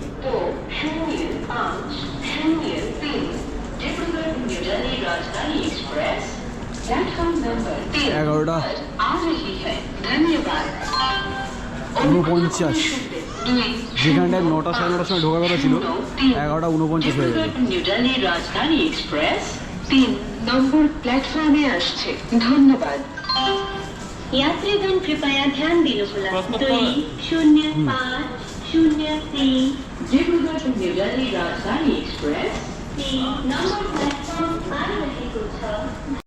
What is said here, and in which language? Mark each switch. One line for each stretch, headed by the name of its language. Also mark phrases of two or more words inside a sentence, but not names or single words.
Bangla: 11টা 49, যেখানটায় 9টা 9:30 সময় ঢোকার কথা ছিল 11টা 49 হয়ে গেছে। নিউ দিল্লি রাজধানী এক্সপ্রেস 3
English: number platform
Bangla: আসছে। ধন্যবাদ।
Nepali: यात्रीगण कृपया ध्यान दिनुहोला। 20503 डिब्रुगढ टु न्यू दिल्ली राजधानी एक्सप्रेस 3
English: number platform
Nepali: आइरहेको छ।